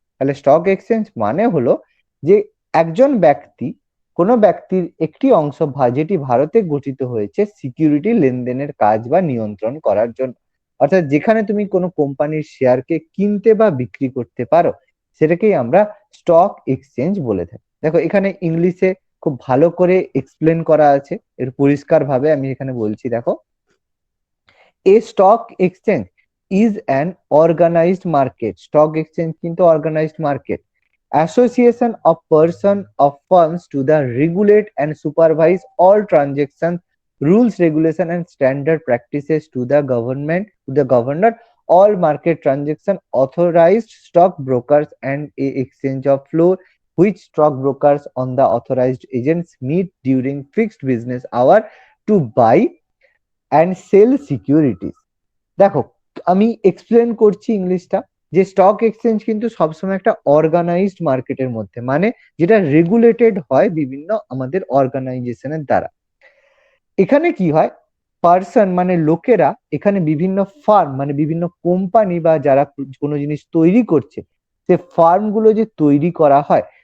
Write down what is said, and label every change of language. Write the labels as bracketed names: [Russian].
[Bangla] তাহলে stock exchange মানে হলো যে একজন ব্যক্তি, কোনো ব্যক্তির একটি অংশ যেটি ভারতে গঠিত হয়েছে সিকিউরিটি লেনদেনের কাজ বা নিয়ন্ত্রণ করার জন্য। অর্থাৎ যেখানে তুমি কোনো কোম্পানির শেয়ারকে কিনতে বা বিক্রি করতে পারো, সেটাকেই আমরা স্টক এক্সচেঞ্জ বলে থাকি। দেখো এখানে ইংলিশে খুব ভালো করে এক্সপ্লেন করা আছে, এর পরিষ্কার ভাবে আমি এখানে বলছি। [English] দেখো, A stock exchange is an organized market. Stock exchange কিন্তু organized market. Association of person of firms to the regulate and supervise all transactions, rules, regulation and standard practices to the governor, all market transaction, authorized stock brokers and a exchange of floor, which stock brokers on the authorized agents meet during fixed business hour to buy and sell securities. [Bangla] দেখো আমি explain করছি ইংলিশটা, যে stock exchange কিন্তু সবসময় একটা organised মার্কেটের মধ্যে, মানে যেটা রেগুলেটেড হয় বিভিন্ন আমাদের অর্গানাইজেশনের দ্বারা। এখানে কি হয়, পার্সন মানে লোকেরা, এখানে বিভিন্ন ফার্ম মানে বিভিন্ন কোম্পানি বা যারা কোনো জিনিস তৈরি করছে, সে ফার্ম গুলো যে তৈরি করা হয়